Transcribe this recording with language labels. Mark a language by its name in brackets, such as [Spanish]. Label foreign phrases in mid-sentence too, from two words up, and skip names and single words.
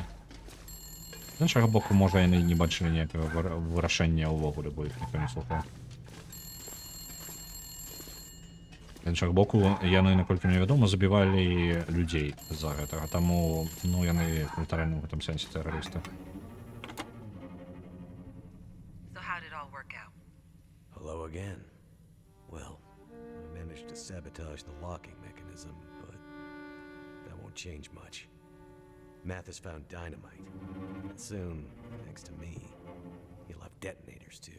[Belarusian] З іншага боку, можа, яны не бачылі ніякага вырашэння ўвогуле, бо іх ніхто не слухаў. З іншага боку, яны, наколькі мне вядома, забівалі людзей з-за гэтага, таму, яны літаральна ў гэтым сэнсе тэрарысты. [English] Hello again. Well, I managed to sabotage the locking mechanism, but change much. Mathis found dynamite. And soon, thanks to me, he'll have detonators too.